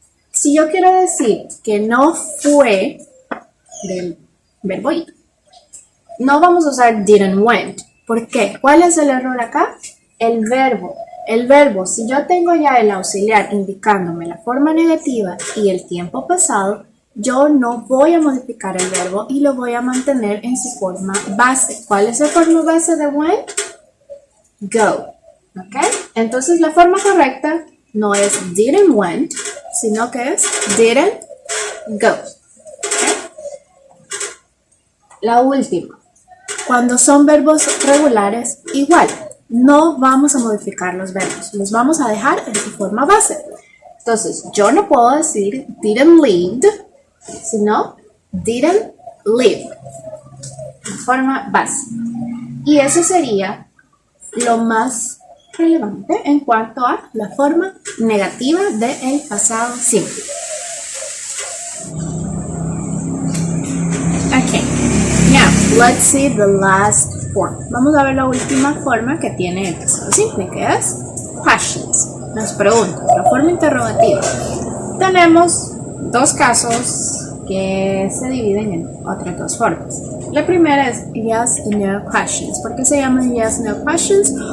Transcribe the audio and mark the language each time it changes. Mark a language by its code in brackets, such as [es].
[es] Si yo quiero decir que no fue del verbo ir, no vamos a usar didn't went. ¿Por qué? ¿Cuál es el error acá? El verbo El verbo, si yo tengo ya el auxiliar indicándome la forma negativa y el tiempo pasado, yo no voy a modificar el verbo y lo voy a mantener en su forma base. ¿Cuál es la forma base de when? Go. ¿Ok? Entonces la forma correcta no es didn't went, sino que es didn't go. ¿Okay? La última. Cuando son verbos regulares, igual. No vamos a modificar los verbos, los vamos a dejar en su forma base. Entonces, yo no puedo decir didn't leave, sino didn't live, en forma base. Y eso sería lo más relevante en cuanto a la forma negativa del pasado simple. [en] Okay, now let's see the last form. [es] Vamos a ver la última forma que tiene el pasado simple, que es questions. Nos preguntan, la forma interrogativa. Tenemos dos casos que se dividen en otras dos formas. La primera es yes and no questions. ¿Por qué se llaman yes and no questions?